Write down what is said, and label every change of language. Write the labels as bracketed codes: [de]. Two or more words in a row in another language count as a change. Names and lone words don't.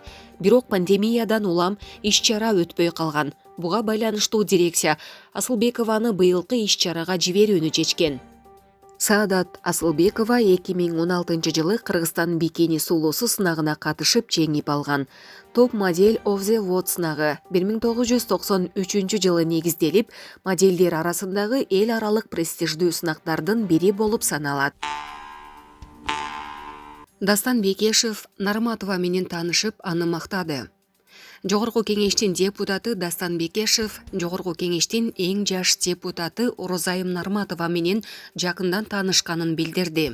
[ky] Бирок пандемиядан улам иш-чара өтпөй калган. Буга байланыштуу дирекция Асылбекованы быйылкы иш-чарага жиберүүнү чечкен. Саадат Асылбекова 2016 жылы Кыргызстан бикини сулоосу сынагына катышып жеңип алган. Топ модель of the World сынагы 1993 жылы негизделип, модельдер арасындагы эл аралык престиждүү сынактардын бири болуп саналат. Дастан Бекешев Нарматова менен таанышып, аны мактады. Жогорку кеңештин депутаты Дастан Бекешев Жогорку кеңештин эң жаш депутаты Орозайым Нарматова менен жакындан таанышканын билдирди.